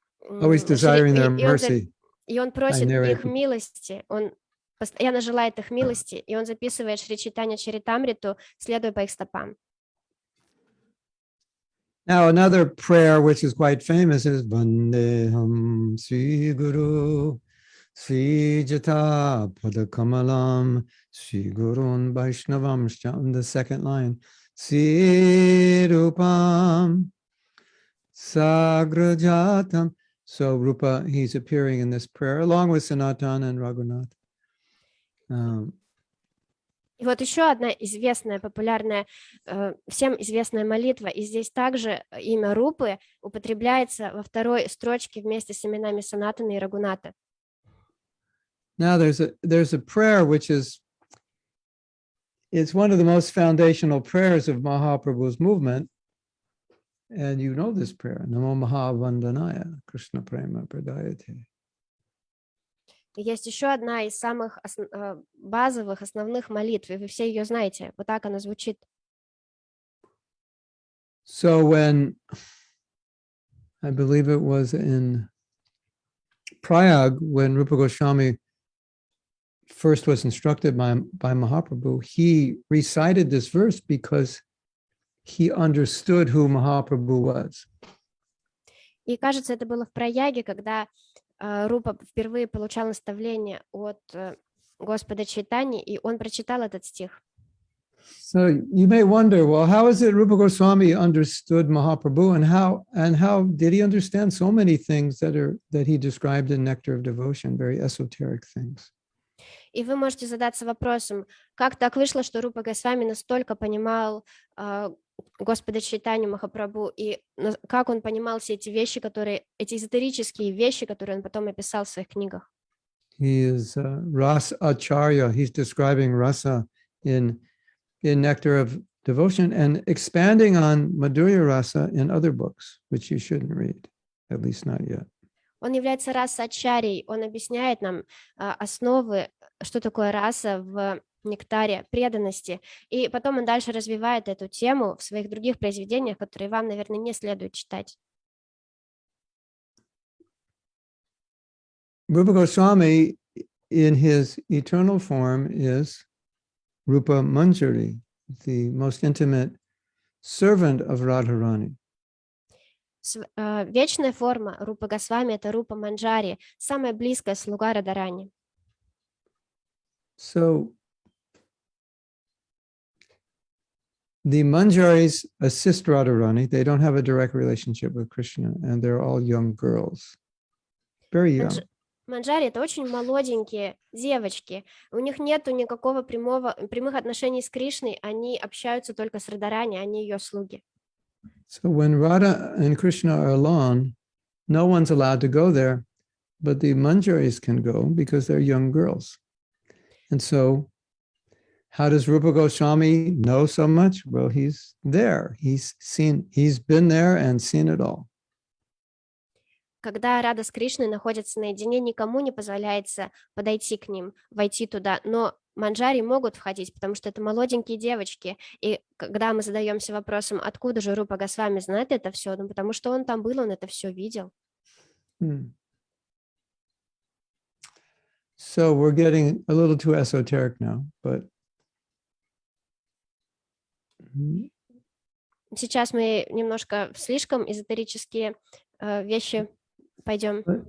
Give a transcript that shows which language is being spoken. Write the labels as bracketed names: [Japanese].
[English] Always desiring their mercy. [Russian] И он просит их милости, он постоянно желает их милости, и он записывает Шри Чайтанья Чаритамриту, следуя по их стопам. [English] Now, another prayer which is quite famous is [Sanskrit] Vandeham Sri Guru Sri Jata Padakamalam Sri Gurun Vaishnavam. [English] The second line, [Sanskrit] Sri Rupam Sagrajatam. [English] So Rupa, he's appearing in this prayer along with Sanatana and Raghunath. [Russian] И вот еще одна известная, популярная, всем известная молитва, и здесь также имя Рупы употребляется во второй строчке вместе с именами Санатаны и Рагуната. [English] Now there's a prayer which is, it's one of the most foundational prayers of Mahaprabhu's movement, and you know this prayer, [Sanskrit] Namo Mahavandanaya Krishna Prema Pradayate. [Russian] Есть еще одна из самых базовых, основных молитв, и вы все ее знаете. Вот так она звучит. [English] So when, I believe it was in Prayag, when Rupa Goswami first was instructed by Mahaprabhu, he recited this verse because he understood who Mahaprabhu was. [Russian] И кажется, это было в Праяге, когда Рупа впервые получал наставление от Господа Чайтаньи, и он прочитал этот стих. [English] So you may wonder, well, how is it Rupa Goswami understood Mahaprabhu, and how did he understand so many things that he described in Nectar of Devotion, very esoteric things? [Russian] И вы можете задаться вопросом, как так вышло, что Рупа Госвами настолько понимал Господа Чайтанью Махапрабху, и как он понимал все эти вещи, эти эзотерические вещи, которые он потом описал в своих книгах. [English] He is Ras Acharya. He's describing rasa in Nectar of Devotion and expanding on Madhurya Rasa in other books, which you shouldn't read, at least not yet. [Russian] Он является раса-ачарьей, он объясняет нам основы, что такое раса в нектаре преданности, и потом он дальше развивает эту тему в своих других произведениях, которые вам, наверное, не следует читать. [English] Rupa Goswami, in his eternal form, is Rupa Manjari, the most intimate servant of Radharani. [Russian] Вечная форма Рупа Госвами — это Рупа Манджари, самая близкая слуга Радарани. [English] So the Manjaris assist Radharani. They don't have a direct relationship with Krishna, and they're all young girls, very young. [Russian] Манджари — это очень молоденькие девочки. У них нету никакого прямых отношений с Кришной, они общаются только с Радарани, они ее слуги. [English] So when Radha and Krishna are alone, no one's allowed to go there, but the Manjaris can go because they're young girls. And so how does Rupa Goswami know so much? Well, he's there. He's been there and seen it all. [Russian] Когда Рада с Кришной находятся наедине, никому не позволяется подойти к ним, войти туда, но манджари могут входить, потому что это молоденькие девочки, и когда мы задаемся вопросом, откуда же Рупа Госвами знает это все, ну, потому что он там был, он это все видел. [English] So we're getting a little too esoteric now, but [Russian] сейчас мы немножко в слишком эзотерические вещи пойдем.